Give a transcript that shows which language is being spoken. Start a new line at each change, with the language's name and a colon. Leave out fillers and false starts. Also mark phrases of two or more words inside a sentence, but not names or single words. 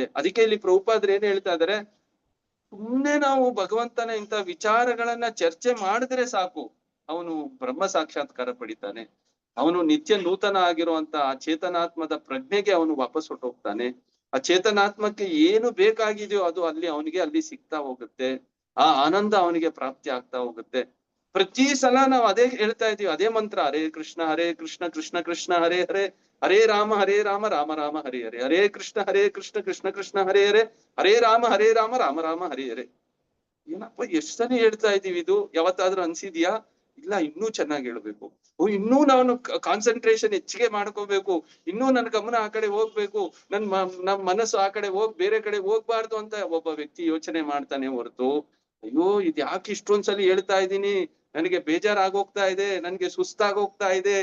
Kannada: ಅದಕ್ಕೆ ಇಲ್ಲಿ ಪ್ರಭುಪಾದ್ರು ಏನ್ ಹೇಳ್ತಾ ಇದಾರೆ? ಸುಮ್ನೆ ನಾವು ಭಗವಂತನ ಇಂಥ ವಿಚಾರಗಳನ್ನ ಚರ್ಚೆ ಮಾಡಿದ್ರೆ ಸಾಕು, ಅವನು ಬ್ರಹ್ಮ ಸಾಕ್ಷಾತ್ಕಾರ ಪಡಿತಾನೆ. ಅವನು ನಿತ್ಯ ನೂತನ ಆಗಿರುವಂತ ಆ ಚೇತನಾತ್ಮದ ಪ್ರಜ್ಞೆಗೆ ಅವನು ವಾಪಸ್ ಹೊಟ್ಟೋಗ್ತಾನೆ. ಆ ಚೇತನಾತ್ಮಕ್ಕೆ ಏನು ಬೇಕಾಗಿದೆಯೋ ಅದು ಅವನಿಗೆ ಸಿಗ್ತಾ ಹೋಗುತ್ತೆ. ಆ ಆನಂದ ಅವನಿಗೆ ಪ್ರಾಪ್ತಿ ಆಗ್ತಾ ಹೋಗುತ್ತೆ. ಪ್ರತಿ ಸಲ ನಾವು ಅದೇ ಹೇಳ್ತಾ ಇದೀವಿ, ಅದೇ ಮಂತ್ರ,
Sanskrit: ಹರೇ ಕೃಷ್ಣ ಕೃಷ್ಣ ಕೃಷ್ಣ ಹರೇ ಹರೇ, ಹರೇ ರಾಮ ರಾಮ ರಾಮ ಹರೇ ಹರೇ, ಹರೇ ಕೃಷ್ಣ ಕೃಷ್ಣ ಕೃಷ್ಣ ಹರೇ ಹರೇ, ಹರೇ ರಾಮ ರಾಮ ರಾಮ ಹರೇ ಹರೇ.
Kannada: ಏನಪ್ಪ ಎಷ್ಟ್ ಸಲ ಹೇಳ್ತಾ ಇದೀವಿ, ಇದು ಯಾವತ್ತಾದ್ರೂ ಅನ್ಸಿದ್ಯಾ? ಇಲ್ಲ. ಇನ್ನೂ ಚೆನ್ನಾಗಿ ಹೇಳ್ಬೇಕು. ಇನ್ನೂ ನಾನು ಕಾನ್ಸಂಟ್ರೇಷನ್ ಹೆಚ್ಚಿಗೆ ಮಾಡ್ಕೋಬೇಕು, ಇನ್ನೂ ನನ್ ಗಮನ ಆ ಕಡೆ ಹೋಗ್ಬೇಕು, ನಮ್ ಮನಸ್ಸು ಆ ಕಡೆ ಬೇರೆ ಕಡೆ ಹೋಗ್ಬಾರ್ದು ಅಂತ ಒಬ್ಬ ವ್ಯಕ್ತಿ ಯೋಚನೆ ಮಾಡ್ತಾನೆ ಹೊರತು, ಅಯ್ಯೋ ಇದು ಯಾಕೆ ಇಷ್ಟೊಂದ್ಸಲಿ ಹೇಳ್ತಾ ಇದ್ದೀನಿ, ನನಗೆ ಬೇಜಾರಾಗೋಗ್ತಾ ಇದೆ, ನನ್ಗೆ ಸುಸ್ತಾಗೋಗ್ತಾ ಇದೆ.